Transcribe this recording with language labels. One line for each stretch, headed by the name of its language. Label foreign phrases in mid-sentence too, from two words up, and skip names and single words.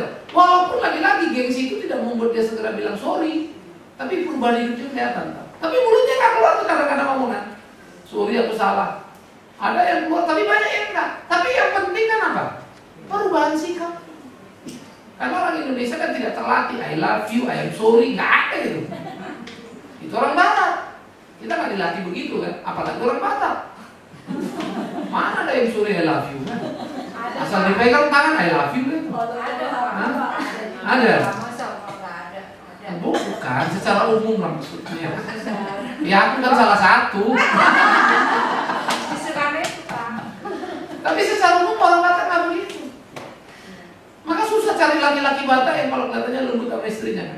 Indonesian: Walaupun lagi-lagi gengsi itu tidak membuat dia segera bilang sorry, tapi perubahan hidupnya kelihatan. Tapi mulutnya nggak keluar tuh kadang-kadang omongan. Sorry aku salah. Ada yang keluar, tapi banyak yang enggak. Tapi yang penting kan apa? Perubahan sikap. Karena orang Indonesia kan tidak terlatih
English: I love you, I am sorry,
Indonesian: nggak ada gitu. Itu orang Barat. Kita nggak dilatih begitu kan, apalagi orang Batak. Mana ada yang
English: sorry I love you
Indonesian: kan? Asal dipegang tangan
English: I love you
Indonesian: kan? Ada. Bukan, secara umum lah maksudnya. Ya aku kan salah satu. Tapi secara umum orang Batak nggak begitu. Maka susah cari laki-laki Batak yang kalau kelihatannya lembut sama istrinya kan.